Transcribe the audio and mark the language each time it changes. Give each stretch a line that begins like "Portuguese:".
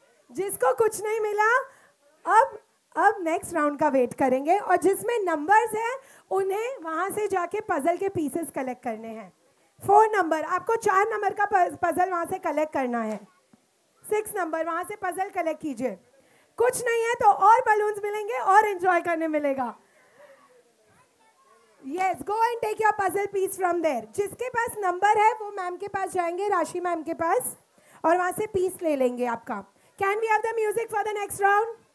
Hindi: जिसको कुछ नहीं मिला अब नेक्स्ट राउंड का वेट करेंगे, और जिसमें नंबर्स हैं उन्हें वहां से जाके पजल के पीसेस कलेक्ट करने हैं। 4 नंबर, आपको 4 नंबर का पजल वहां से कलेक्ट करना है। 6 नंबर, वहां से पजल कलेक्ट कीजिए। कुछ नहीं है तो और बलून्स मिलेंगे और एंजॉय करने मिलेगा।
English: Yes, go and take your puzzle piece from there.
Hindi: जिसके पास नंबर है वो मैम के पास जाएंगे, राशि मैम के पास, और वहां से पीस ले लेंगे आपका।
English: Can we have the music for the next round?